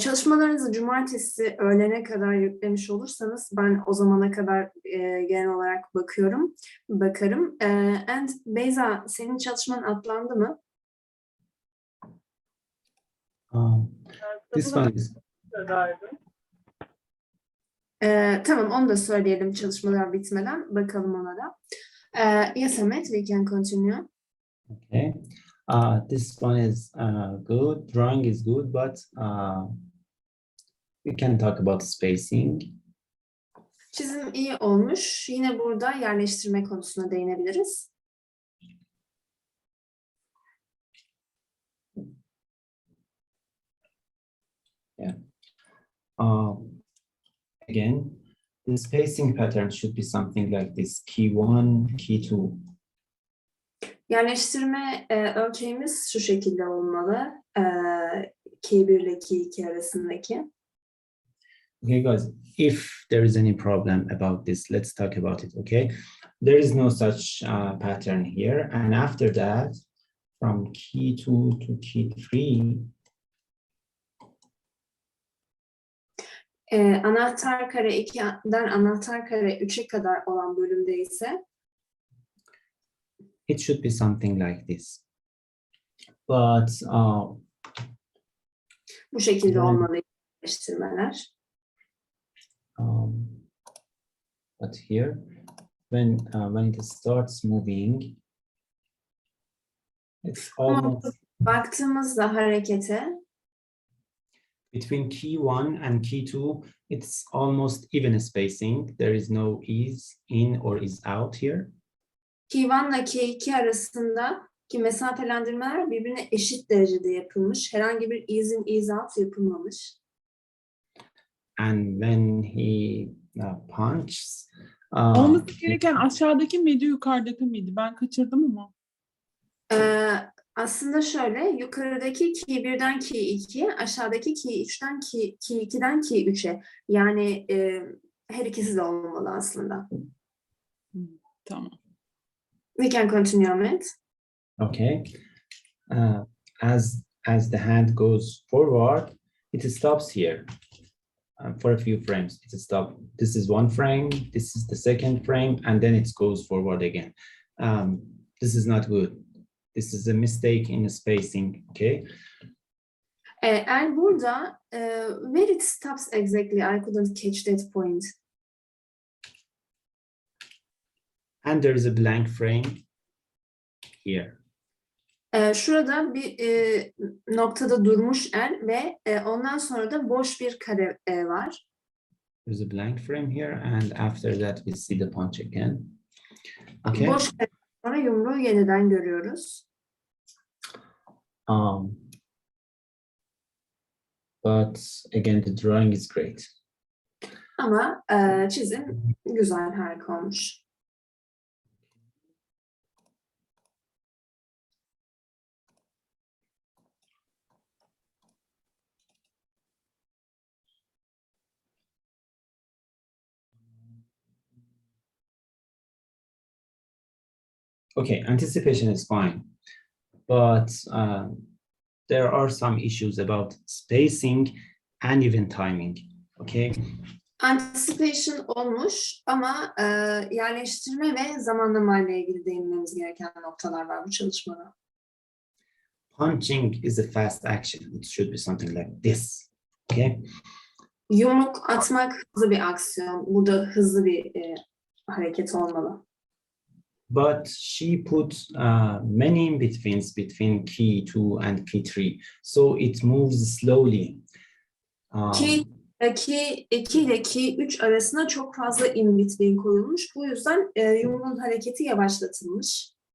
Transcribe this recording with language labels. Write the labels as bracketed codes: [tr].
[tr] Çalışmalarınızı cumartesi öğlene kadar yüklemiş olursanız ben o zamana kadar genel olarak bakarım. [en] And [tr] Beyza, senin çalışman atlandı mı? [en] This one is... [tr] Tamam, onu da söyleyelim çalışmalar bitmeden. Bakalım ona da. [en] Yes, Ahmet, we can continue. Okay. This one is good. Drawing is good, but we can talk about spacing. [tr] Çizim iyi olmuş. Yine burada yerleştirme konusuna değinebiliriz. [en] Yeah. Again, the spacing pattern should be something like this: key 1, key 2. [tr] Yerleştirme ölçeğimiz şu şekilde olmalı. Key 1 ile key 2 arasındaki. [en] Okay, guys, if there is any problem about this, let's talk about it, okay? There is no such pattern here. And after that, from key 2 to key 3, [tr] Anahtar kare 2'den anahtar kare 3'e kadar olan bölümde ise [en] it should be something like this. But [tr] bu şekilde Evet. olmalı yerleştirmeler. [en] But here, when it starts moving, it's almost [tr] Baktığımızda harekete [en] between key 1 and key 2, it's almost even spacing. There is no ease in or ease out here. [tr] key 1 ile key 2 arasındaki mesafelendirmeler birbirine eşit derecede yapılmış. Herhangi bir ease in, ease out yapılmamış. [en] And when he punches, [tr] Olması gereken aşağıdaki miydi, yukarıdaki miydi? Ben kaçırdım ama. Aslında şöyle, yukarıdaki key 1'den key 2'ye, aşağıdaki key 3'ten key 2'den key 3'e. Yani her ikisi de olmalı aslında. Tamam. [en] We can continue, Ahmet. okay, as the hand goes forward, it stops here for a few frames. It stops. This is one frame. This is the second frame, and then it goes forward again. This is not good. This is a mistake in the spacing. Okay. And [tr] burada, [en] where it stops exactly, I couldn't catch that point. And there is a blank frame here. [tr] Şurada bir noktada durmuş ve ondan sonra da boş bir kare var. [en] There's a blank frame here, and after that we see the punch again. Okay. [tr] Boş kare sonra yumruğu yeniden görüyoruz. [en] But again, the drawing is great. [tr] Ama çizim güzel, harika olmuş. [en] Okay, anticipation is fine, but there are some issues about spacing and even timing. Okay. [tr] Anticipation olmuş ama yerleştirme ve zamanlama ile ilgili değinmemiz gereken noktalar var bu çalışmada. [en] Punching is a fast action. It should be something like this. Okay. [tr] Yumruk atmak hızlı bir aksiyon. Burada hızlı bir hareket olmalı. [en] But she put many in-betweens between key 2 and key 3. So it moves slowly. [tr] Key 2 ile key 3 arasında çok fazla in-between koyulmuş. Bu yüzden yumruğun hareketi yavaşlatılmış.